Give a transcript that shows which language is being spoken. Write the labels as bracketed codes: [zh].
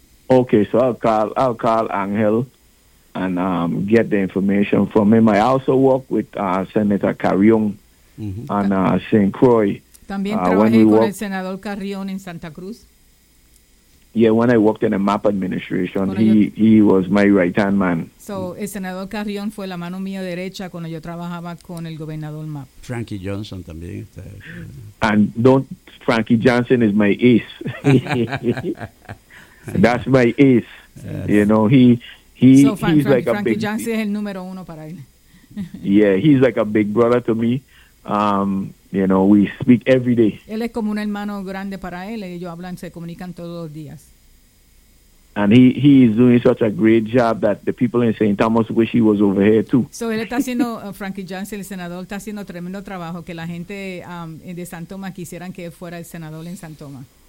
[en] Okay, so I'll call Ángel and get the information from him. I also work with Senator Carrión and St. Croix. [es] También trabajé con el senador Carrión en Santa Cruz. [en] Yeah, when I worked in the MAP administration, he was my right-hand man. [es] So, el senador Carrión fue la mano mía derecha cuando yo trabajaba con el gobernador MAP. Frankie Johnson también. [en] Frankie Johnson is my ace. That's my ace. Yes. You know, [es] Frankie Johnson es el número uno para él. [en] Yeah, he's like a big brother to me. You know, we speak every day. [es] Él es como un hermano grande para él. Ellos hablan, se comunican todos los días. [en] And he is doing such a great job that the people in St. Thomas wish he was over here too. [es] So él está haciendo, Frankie Johnson, el senador, está haciendo tremendo trabajo que la gente de San Tomás quisieran que él fuera el senador en San Tomás.